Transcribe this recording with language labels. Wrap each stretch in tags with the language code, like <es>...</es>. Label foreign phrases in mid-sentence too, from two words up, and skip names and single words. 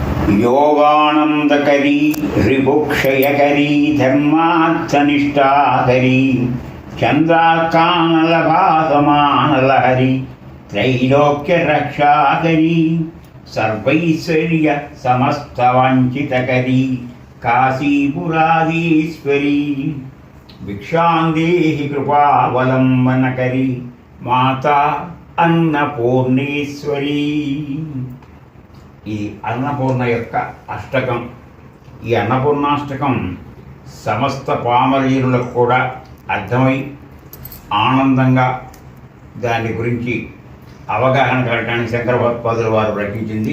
<sa>योगानंदकरी ऋभुक्षयकरी धर्मार्थनिष्ठाकरी चंद्राकानलभासमानलहरी त्रैलोक्यरक्षाकरी सर्वैश्वर्य समस्तवंचितकरी काशीपुराधीश्वरी भिक्षां देहि कृपावलंबनकरी माता అన్నపూర్ణేశ్వరి.</sa> <te>ఈ అన్నపూర్ణ యొక్క అష్టకం, ఈ అన్నపూర్ణాష్టకం సమస్త పామరీయులకు కూడా అర్థమై ఆనందంగా దాని గురించి అవగాహన కలగడానికి శంకర భగవత్పాదుల వారు రచించింది.</te>